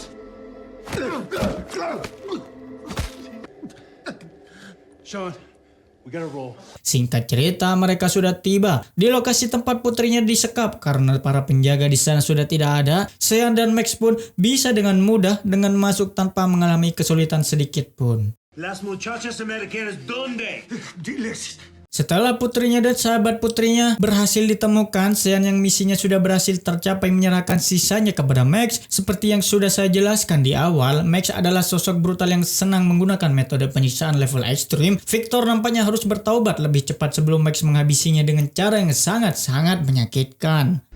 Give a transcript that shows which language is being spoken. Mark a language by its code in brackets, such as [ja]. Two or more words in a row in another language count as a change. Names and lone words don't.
[en] Sean, We gotta roll. [id] Singkat cerita, mereka sudah tiba di lokasi tempat putrinya disekap. Karena para penjaga di sana sudah tidak ada, Sean dan Max pun bisa dengan mudah dengan masuk tanpa mengalami kesulitan sedikit pun. [es] Las muchachas americanas, ¿dónde? Diles. [id] Setelah putrinya dan sahabat putrinya berhasil ditemukan, Sean yang misinya sudah berhasil tercapai menyerahkan sisanya kepada Max. Seperti yang sudah saya jelaskan di awal, Max adalah sosok brutal yang senang menggunakan metode penyiksaan level ekstrim. Victor nampaknya harus bertaubat lebih cepat sebelum Max menghabisinya dengan cara yang sangat-sangat menyakitkan.